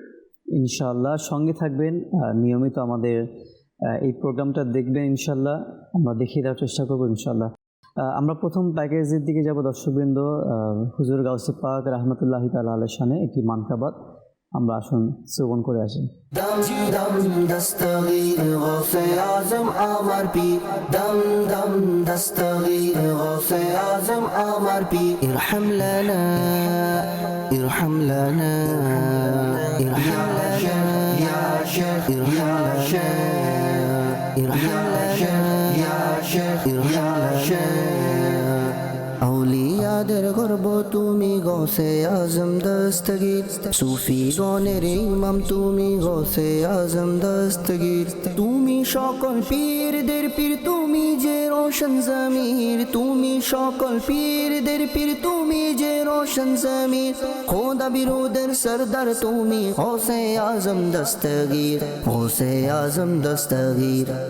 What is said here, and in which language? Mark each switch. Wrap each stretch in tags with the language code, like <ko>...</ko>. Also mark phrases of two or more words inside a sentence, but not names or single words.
<bn>ইনশাআল্লাহ। সঙ্গে থাকবেন, নিয়মিত আমাদের এই প্রোগ্রামটা দেখবেন ইনশাআল্লাহ, আমরা দেখিয়ে দেওয়ার চেষ্টা করবো ইনশাআল্লাহ। আমরা প্রথম প্যাকেজের দিকে যাব দর্শকবৃন্দ। হুজুর গাউসে পাক</bn> <ar>رحمة الله تعالى</ar> <bn>আলাইহির শানে একটি মানকাবাত আমরা আসুন শ্রবণ করে আসি।</bn> <ur>دم دم دستگیر غوث اعظم امر پی دم دم دستگیر غوث اعظم امر پی</ur> <ar>ارحم لنا ارحم لنا ارحم لنا یا شیخ ارحم لنا ارحم لنا یا شیخ ارحم لنا اولیاء</ar> <bn>আমাদের গর্ব তুমি গৌসে আজম দস্তগীর সুফি গণের ইমাম তুমি গৌসে আজম দস্তগীর তুমি সকল পীরদের পীর তুমি যে রোশন জমির তুমি সকল পীরদের পীর তুমি যে রোশন জমির খোদা বিরোধের সরদার তুমি গৌসে আজম দস্তগীর গৌসে আজম দস্তগীর</bn>